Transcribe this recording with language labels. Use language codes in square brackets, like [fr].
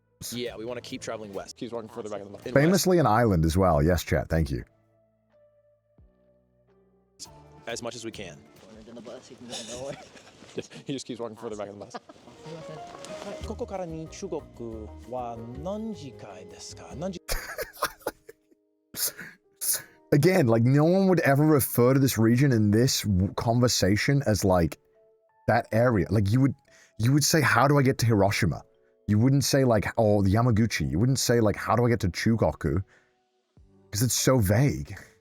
[en] Yeah, we want to keep traveling west. Keep walking further back in the map. Famously an island as well. Yes, chat. Thank you. As much as we can. In the bus, he can go nowhere. He just keeps walking further back in the bus. [ja] ここからに中国は何時間ですか? [en] Again, like no one would ever refer to this region in this conversation as like that area. Like you would say, how do I get to Hiroshima? You wouldn't say like, oh, the Yamaguchi. You wouldn't say like, how do I get to Chugoku? Because it's so vague.